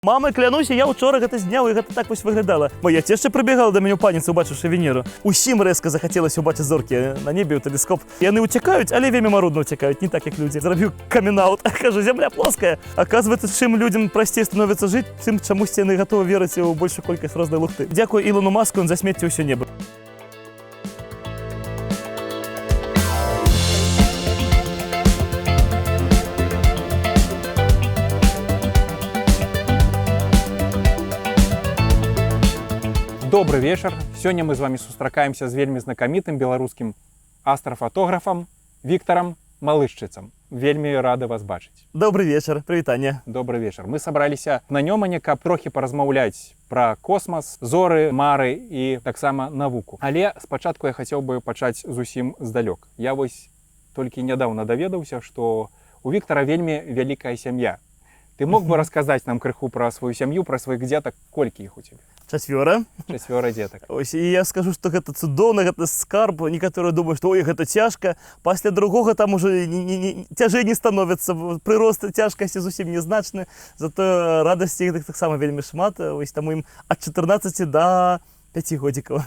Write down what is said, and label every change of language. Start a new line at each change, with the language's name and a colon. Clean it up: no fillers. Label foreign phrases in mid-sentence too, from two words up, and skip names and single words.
Ukrainian: Мама, клянуся, я вчора гэта зняв, і гэта так ось виглядала. Моя цешча прибігала до мене у паніці, убачивши Венеру. Усім резко захотілося убачити зорки на небі у телескоп. І вони утікають, але вельми марудно утікають, не так, як люди. Зробив камін-аут, кажу, земля плоская. Оказывается, чим людям простіше становиться жити, тим чомусь вони готові вірити у більшу кількість різної лухти. Дякую Ілону Маску, він засмітив усе небо.
Russian: Добрый вечер. Сегодня мы с вами сустракаемся с вельми знакомитым белорусским астрофотографом Виктором Малышчыцам.
Belarusian: Вельми рады вас бачыць.
Russian: Добрый вечер, привітання. Добрый вечер. Мы собрались на Нёмане,
Belarusian: каб трохи поразмаўляць
Russian: про космос, зоры, мары и таксама навуку.
Belarusian: Але спачатку
Russian: я хотел бы
Belarusian: пачаць зусім здалёк. Я вось толькі нядаўна даведаўся, что у Виктора вельми вялікая сям'я.
Russian: Ты мог бы рассказать нам крыху про свою семью, про своих деток? Колькі их у тебя? 4. 4 деток.
Belarusian: Ось, і я скажу, што гэта цудоўна, гэта скарб. Некаторыя думаюць, што ой, гэта цяжка. Пасля другога там уже цяжэй не становіцца. Прырост цяжкасці зусім незначны. Зато радасці іх таксама вельмі шмат. Ось таму ім ад 14 до 5 годзікаў.